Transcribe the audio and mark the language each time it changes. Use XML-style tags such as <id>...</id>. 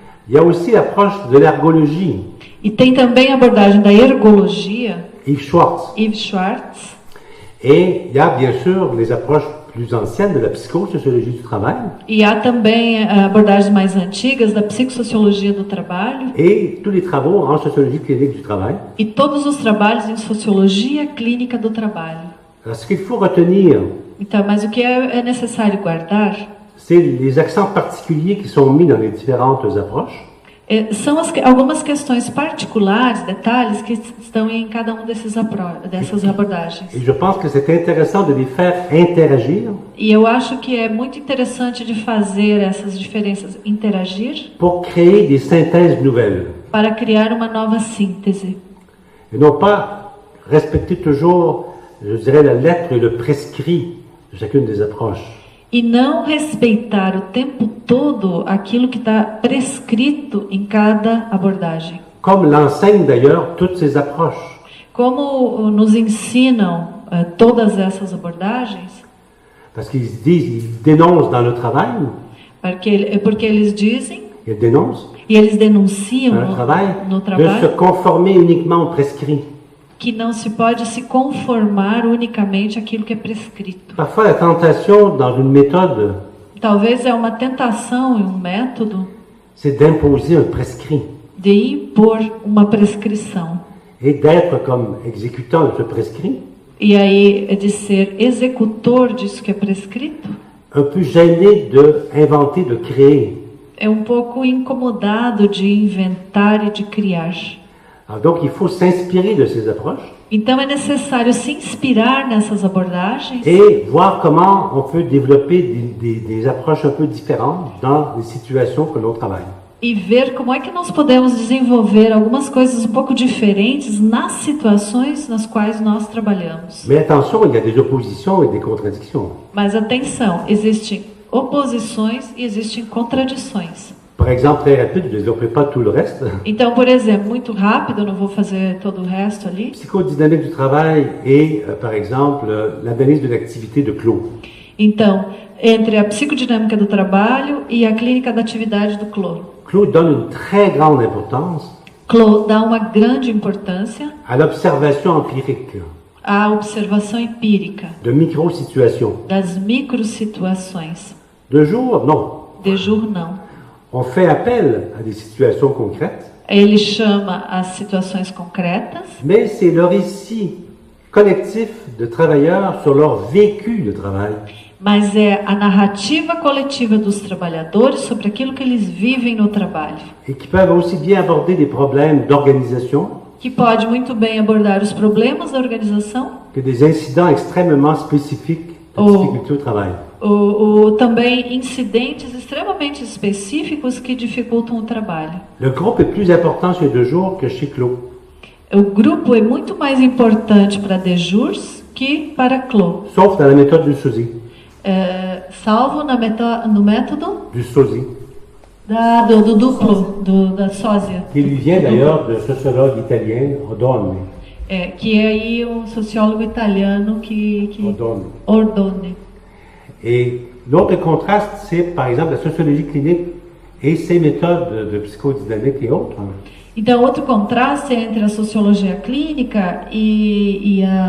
<fr>Il y a aussi l'approche de l'ergologie,</fr> <pt>E tem também a abordagem da ergologia,</pt> <fr>Yves Schwartz.</fr> <pt>Yves Schwartz.</pt> <fr>Et il y a bien sûr les approches plus anciennes de la psychosociologie du travail</fr> <pt>E há também abordagens mais antigas da psicossociologia do trabalho</pt> <fr>et tous les travaux en sociologie clinique du travail.</fr> <pt>e todos os trabalhos em sociologia clínica do trabalho.</pt> <fr>Alors, ce qu'il faut retenir,</fr> <pt>Então, mas o que é necessário guardar</pt> <fr>c'est les accents particuliers qui sont mis dans les différentes approches.</fr> <pt>são algumas questões particulares, detalhes que estão em cada um dessas abordagens.</pt> <fr>Et je pense que c'est intéressant de les faire interagir</fr> <pt>E eu acho que é muito interessante de fazer essas diferenças interagir</pt> <fr>pour créer des synthèses nouvelles.</fr> <pt>para criar uma nova síntese.</pt> <fr>Et non pas respecter toujours, je dirais, la lettre et le prescrit de chacune des approches.</fr> <pt>E não respeitar o tempo todo aquilo que está prescrito em cada abordagem.</pt> <fr>Comme l'enseignent d'ailleurs toutes ces approches.</fr> <pt>Como nos ensinam todas essas abordagens,</pt> <fr>Parce qu'ils disent, ils dénoncent dans le travail,</fr> <pt>porque eles dizem</pt> <fr>ils dénoncent</fr> <pt>e eles denunciam</pt> <fr>dans le travail,</fr> <pt>no</pt> <fr>de se</fr> <pt>trabalho</pt> <fr>conformer uniquement au prescrit.</fr> <pt>que não se pode se conformar unicamente àquilo que é prescrito.</pt> <fr>Parfois, la tentation dans une méthode,</fr> <pt>Talvez é uma tentação e um método</pt> <fr>c'est d'imposer un prescrit</fr> <pt>de impor uma prescrição.</pt> <fr>et d'être comme exécutant de ce prescrit,</fr> <pt>E aí é de ser executor disso que é prescrito.</pt> <fr>un peu gêné de inventer, de créer.</fr> <pt>É um pouco incomodado de inventar e de criar.</pt> <fr>Alors donc, il faut s'inspirer de ces approches</fr> <pt>Então é necessário se inspirar nessas abordagens</pt> <fr>et voir comment on peut développer des approches un peu différentes dans les situations que l'on travaille.</fr> <pt>e ver como é que nós podemos desenvolver algumas coisas um pouco diferentes nas situações nas quais nós trabalhamos.</pt> <fr>Mais attention, il y a des oppositions et des contradictions.</fr> <pt>Mas atenção, existem oposições e existem contradições.</pt> <fr>Par exemple, très rapide, je ne développerai pas tout le reste.</fr> <pt>Então, por exemplo, muito rápido, não vou fazer todo o resto ali.</pt> <fr>Psychodynamique du travail et, par exemple, l'analyse de l'activité de Clos.</fr> <pt>Então, entre a psicodinâmica do trabalho e a clínica da atividade do Clos.</pt> <fr>Clos donne une très grande importance</fr> <pt>Clos dá uma grande importância</pt> <fr>à l'observation empirique</fr> <pt>à observação empírica</pt> <fr>de micro-situations.</fr> <pt>das microsituações.</pt> <fr>De jour, non.</fr> <pt>De jour, não.</pt> <fr>On fait appel à des situations concrètes,</fr> <pt>Ele chama as situações concretas,</pt> <fr>mais c'est le récit collectif de travailleurs sur leur vécu de travail.</fr> <pt>mas é a narrativa coletiva dos trabalhadores sobre aquilo que eles vivem no trabalho,</pt> <fr>Et qui peuvent aussi bien aborder des problèmes d'organisation</fr> <pt>que pode muito bem abordar os problemas da organização</pt> <fr>que des incidents extrêmement spécifiques de Oh. difficultés au travail.</fr> <pt>ou também incidentes extremamente específicos que dificultam o trabalho.</pt> <fr>Le groupe est plus important chez De Jour que chez Clos.</fr> <pt>O grupo é muito mais importante para de jours que para Clos,</pt> <fr>Sauf dans la méthode du SOSI.</fr> <pt>salvo no método</pt> <fr>Du SOSI,</fr> <pt>do duplo, da sósia,</pt> <fr>qui lui vient d'ailleurs de sociologue italien Ordone.</fr> <pt>que é aí um sociólogo italiano que</pt> <fr>Ordone.</fr> <pt>Ordone.</pt> <fr>Et l'autre contraste, c'est par exemple la sociologie clinique et ses méthodes de psychodynamique et autres.</fr> <pt>Então, outro contraste é entre a sociologia clínica e</pt>